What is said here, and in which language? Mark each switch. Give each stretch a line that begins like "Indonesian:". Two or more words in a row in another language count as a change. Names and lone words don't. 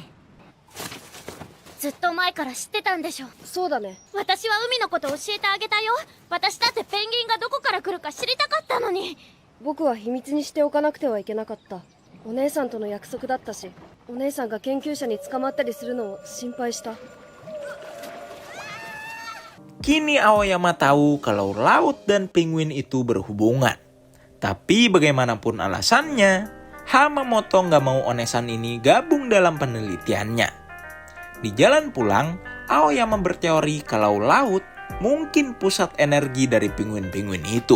Japanese: ずっと前から知ってたんでしょ。そうだね。私は海のこと教えてあげたよ。私だってペンギンがどこから来るか知りたかったのに。僕は秘密にしておかなくてはいけなかった。お姉さんとの約束だったし、お姉さんが研究者に捕まったりするのを心配した。
Indonesian: Kini Aoyama tahu kalau laut dan penguin itu berhubungan. Tapi bagaimanapun alasannya, Hamamoto nggak mau Onesan ini gabung dalam penelitiannya. Di jalan pulang, Aoyama berteori kalau laut mungkin pusat energi dari penguin-penguin itu.